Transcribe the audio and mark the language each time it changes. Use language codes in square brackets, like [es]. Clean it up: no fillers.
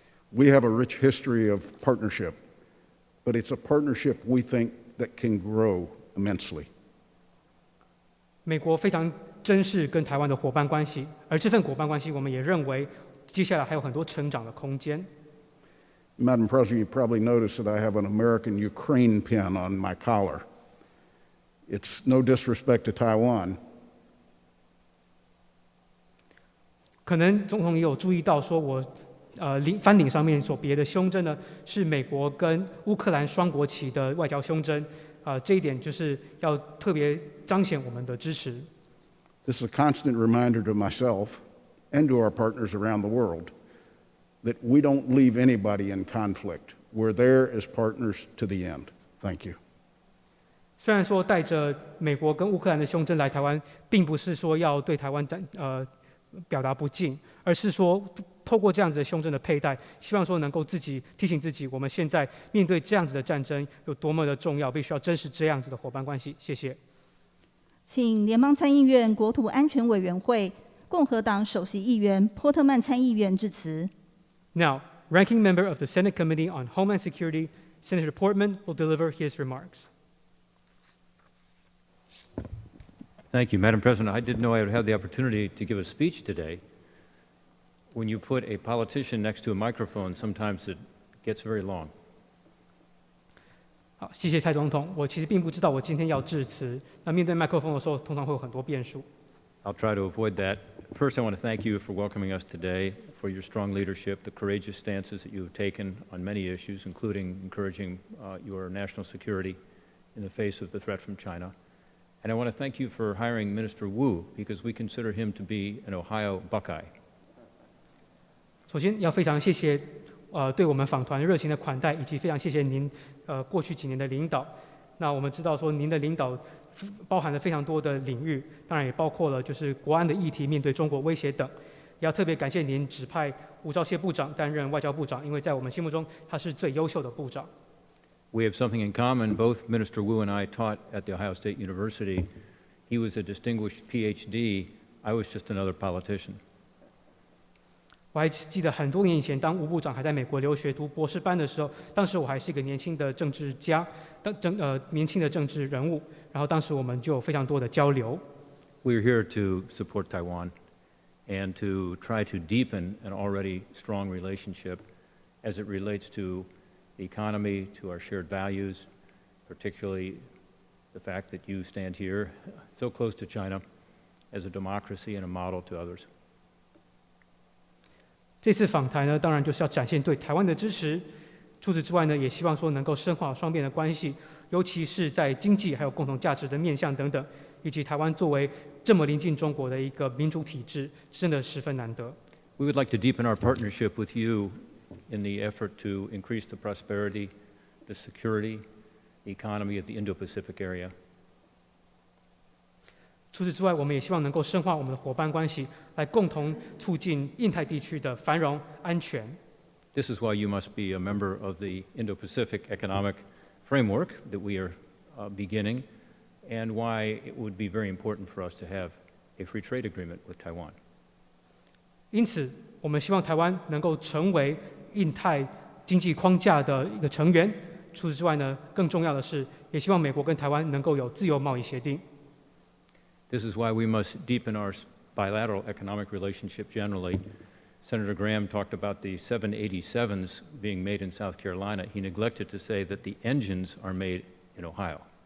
[en] We have a rich history of partnership, but it's a partnership we think that can grow immensely. [zh] 美国非常珍视跟台湾的伙伴关系，而这份伙伴关系，我们也认为接下来还有很多成长的空间。 [en] Madam President, you probably noticed that I have an American Ukraine pin on my collar. It's no disrespect to Taiwan. [zh] 可能总统也有注意到，说我翻领上面所别的胸针呢，是美国跟乌克兰双国旗的外交胸针。这一点就是要特别彰显我们的支持。 [en] This is a constant reminder to myself and to our partners around the world that we don't leave anybody in conflict. We're there as partners to the end. Thank you. [zh] 虽然说带着美国跟乌克兰的胸针来台湾，并不是说要对台湾表达不敬，而是说透过这样子的胸针的佩戴，希望说能够自己提醒自己，我们现在面对这样子的战争有多么的重要，必须要珍视这样子的伙伴关系。谢谢。请联邦参议院国土安全委员会共和党首席议员波特曼参议员致辞。 [en] Now, Ranking Member of the Senate Committee on Homeland Security, Senator Portman, will deliver his remarks. Thank you, Madam President. I didn't know I would have the opportunity to give a speech today. When you put a politician next to a microphone, sometimes it gets very long. [zh] 好，谢谢蔡总统。我其实并不知道我今天要致辞。那面对麦克风的时候，通常会有很多变数。 [en] I'll try to avoid that. First, I want to thank you for welcoming us today, for your strong leadership, the courageous stances that you have taken on many issues, including encouraging your national security in the face of the threat from China. And I want to thank you for hiring Minister Wu, because we consider him to be an Ohio Buckeye. [zh] 首先要非常谢谢对我们访团热情的款待，以及非常谢谢您过去几年的领导。那我们知道说您的领导包含了非常多的领域，当然也包括了就是国安的议题、面对中国威胁等。也要特别感谢您指派吴钊燮部长担任外交部长，因为在我们心目中他是最优秀的部长。 [en] We have something in common. Both Minister Wu and I taught at the Ohio State University. He was a distinguished PhD. I was just another politician. [zh] 我还记得很多年以前，当吴部长还在美国留学读博士班的时候，当时我还是一个年轻的政治家，年轻的政治人物。然后当时我们就有非常多的交流。 [en] We're here to support Taiwan and to try to deepen an already strong relationship as it relates to the economy, to our shared values, particularly the fact that you stand here so close to China as a democracy and a model to others. [zh] 这次访台呢，当然就是要展现对台湾的支持。除此之外呢，也希望说能够深化双边的关系，尤其是在经济还有共同价值的面向等等，以及台湾作为这么临近中国的一个民主体制，真的十分难得。 [en] We would like to deepen our partnership with you in the effort to increase the prosperity, the security, the economy of the Indo-Pacific area. [zh] 除此之外，我们也希望能够深化我们的伙伴关系，来共同促进印太地区的繁荣安全。 [en] This is why you must be a member of the Indo-Pacific Economic Framework that we are beginning, and why it would be very important for us to have a free trade agreement with Taiwan. [zh] 因此，我们希望台湾能够成为印太经济框架的一个成员。除此之外呢，更重要的是，也希望美国跟台湾能够有自由贸易协定。 [en] This is why we must deepen our bilateral economic relationship generally. Senator Graham talked about the 787s being made in South Carolina. He neglected to say that the engines are made in Ohio.